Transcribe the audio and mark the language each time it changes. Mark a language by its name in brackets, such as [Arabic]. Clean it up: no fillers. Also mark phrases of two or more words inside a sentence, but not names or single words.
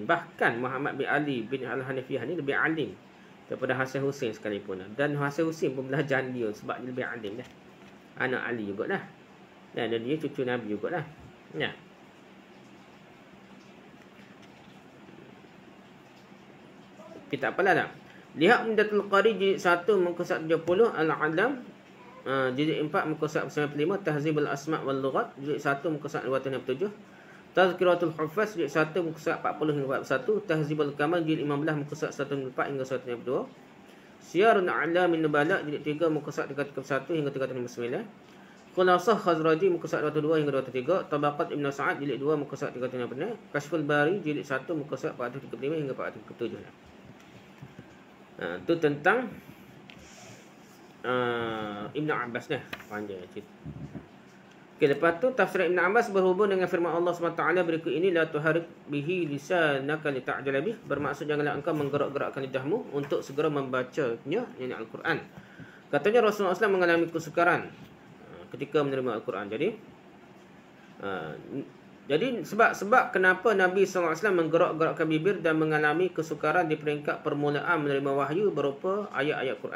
[Malay] Bahkan Muhammad bin Ali bin Al-Hanafiyah ni lebih alim daripada Hasan Husain sekalipun. Dan Hasan Husain pun belajar dia sebab dia lebih alim dah. Anak Ali jugalah. Dan dia cucu Nabi jugalah. Ya. Kita apalah tak? Lihat Umdatul Qari jilid 1 muka 170, Al-Alam jilid 4 muka 195, Tahzibul Asma' wal Lughat jilid 1 muka 267, Tazkiratul Huffaz jilid 1 muka 40 hingga 41, Tahzibul Kamal jilid 15 muka 104 hingga 152, Syiarun A'lamin Nubala jilid 3 muka 331 hingga 359, Khulasah Khazraji muka 202 hingga 203, Tabaqat Ibn Sa'ad jilid 2 muka 356, Kashful Bari jilid 1 muka 435 hingga 437. Itu tentang Ibn Abbas dah. Panjang cerita. Okay, lepas tu tafsir Ibn Abbas berhubung dengan firman Allah SWT berikut ini, [Arabic] la tuharik bihi lisanaka li ta'jala bih, [Malay] bermaksud janganlah engkau menggerak-gerakkan lidahmu untuk segera membacanya, yakni Al-Quran. Katanya Rasulullah SAW mengalami kesukaran ketika menerima Al-Quran. Jadi sebab kenapa Nabi SAW menggerak-gerakkan bibir dan mengalami kesukaran di peringkat permulaan menerima wahyu berupa ayat-ayat Quran.